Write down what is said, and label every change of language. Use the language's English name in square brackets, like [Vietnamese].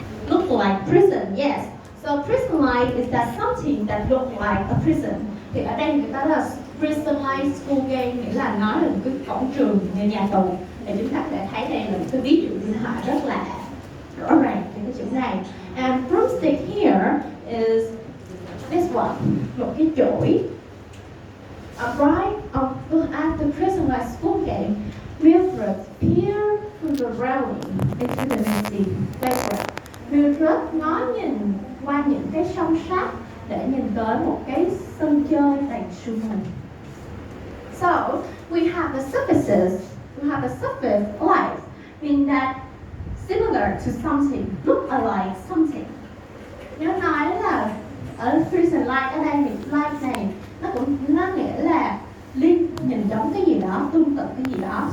[English] Look like prison. Yes. So prison-like is that something that look like a prison. [Vietnamese] Thì ở đây người ta là [English] prison-like school gate, [Vietnamese] nghĩa là nói là một cái cổng trường như nhà tù. Để chúng ta có thể thấy đây là một cái ví dụ minh họa rất là rõ ràng trên cái chữ này. [English] And broomstick here is this one, [Vietnamese] một cái chổi. [English] Arrive at the prison-like school gate, Mildred peered through the railing into the misty playground. [Vietnamese] Mildred ngó nhìn qua những cái song sắt để nhìn tới một cái sân chơi đầy sương mù. [English] So we have the suffixes. We have a suffix like, mean that similar to something, look alike something. [Vietnamese] Nếu nói là ở prison like ở đây thì like này nó nghĩa là nhìn giống cái gì đó, tương tự cái gì đó.